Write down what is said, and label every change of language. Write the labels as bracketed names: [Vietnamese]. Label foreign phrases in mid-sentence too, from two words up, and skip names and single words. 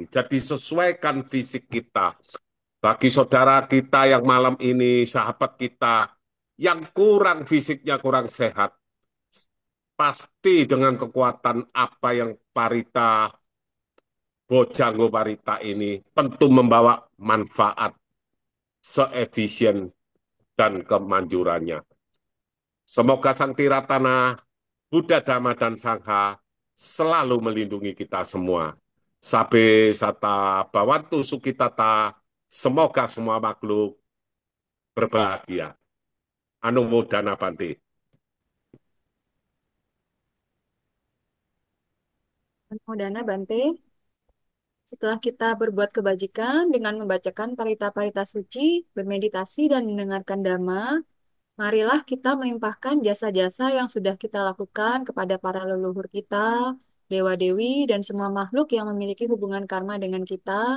[Indonesian] Jadi sesuaikan fisik kita. Bagi saudara kita yang malam ini, sahabat kita, yang kurang fisiknya kurang sehat, pasti dengan kekuatan apa yang Parita, Bojanggo Parita ini, tentu membawa manfaat seefisien dan kemanjurannya. Semoga Sang Tiratana, Buddha, Dhamma, dan Sangha selalu melindungi kita semua. [Pali] Sabe sata bawantu sukitata, [Indonesian] semoga semua makhluk berbahagia. [Pali] Anumodana Bante. [Indonesian] Dana Bante, setelah kita berbuat kebajikan dengan membacakan parita-parita suci, bermeditasi dan mendengarkan dhamma, marilah kita melimpahkan jasa-jasa yang sudah kita lakukan kepada para leluhur kita, dewa-dewi, dan semua makhluk yang memiliki hubungan karma dengan kita.